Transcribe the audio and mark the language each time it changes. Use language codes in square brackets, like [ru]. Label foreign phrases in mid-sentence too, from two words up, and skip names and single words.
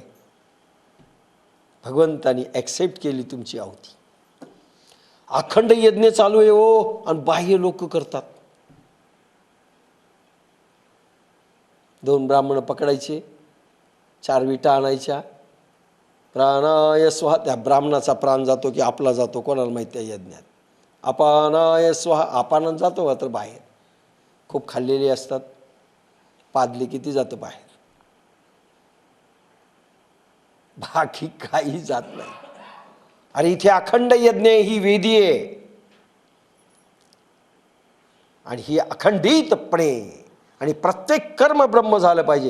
[mr] भगवंतानी ॲक्सेप्ट केली तुमची आहुती. अखंड यज्ञ चालू आहे हो, आणि बाह्य लोक करतात. 2 ब्राह्मण पकडायचे, 4 विटा आणायच्या, [sa] प्राणाय स्वाहा. [mr] त्या ब्राह्मणाचा प्राण जातो की आपला जातो कोणाला माहिती त्या यज्ञात. [sa] अपानाय स्वाहा, [mr] अपानात जातो मात्र बाहेर. खूप खाल्लेली असतात, पादली किती जातं बाहेर, बाकी काही जात नाही. आणि इथे अखंड यज्ञ ही वेदी आहे, आणि ही अखंडितपणे, आणि प्रत्येक कर्म ब्रह्म झालं पाहिजे.